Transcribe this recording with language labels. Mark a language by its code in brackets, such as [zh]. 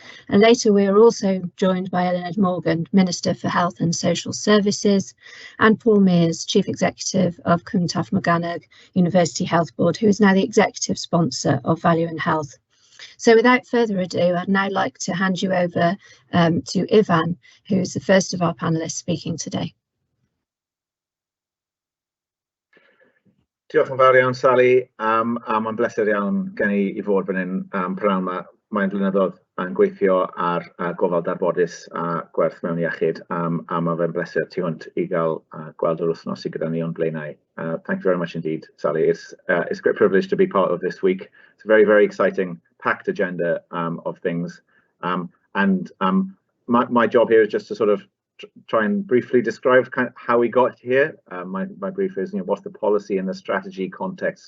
[en] And later we are also joined by Eluned Morgan, Minister for Health and Social Services, and Paul Mears, Chief Executive of Cwmtaf Morgannwg University Health Board, who is now the executive sponsor of Value in Health. So without further ado, I'd now like to hand you over to Ifan, who's the first of our panelists speaking today. [cy] Diolch yn fawr iawn, Sally. Mae'n bleser iawn gen I fod fan hyn pnawn yma. Mae'n blynyddoedd yn gweithio ar gofal darbodus a gwerth mewn iechyd, a mae fe'n bleser tu hwnt I gael gweld yr wythnos sydd gyda ni o'n blaenau. [en] Thank you very much indeed, Sally. It's a great privilege to be part of this week. It's a very, very exciting, packed agenda of things. My job here is just to sort of try and briefly describe how we got here. My brief is, what's the policy and the strategy context.